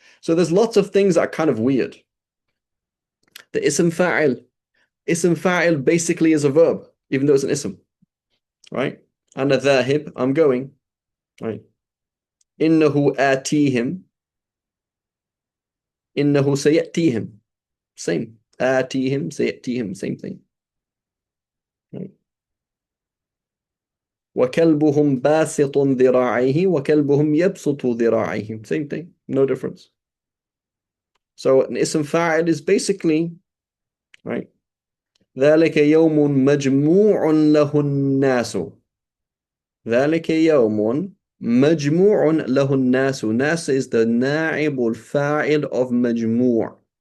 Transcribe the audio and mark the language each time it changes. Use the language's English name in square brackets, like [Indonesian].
[English] So there's lots of things that are kind of weird. The ism fa'il basically is a verb, even though it's an ism, right? Ana dhahib, I'm going, right? [Arabic] Innahu atihim, innahu sayatihim, [English] same. Atihim, sayatihim, same thing, right? [Arabic] وكلبهم باسط ذراعيه وكلبهم يبسط ذراعيه, [English] same thing, no difference. So an ism fa'il is basically, right? [Arabic] ذلك يوم مجموع له الناس. ذلك يوم مجموع له الناس. [English] Nas is the نائب الفاعل of مجموع.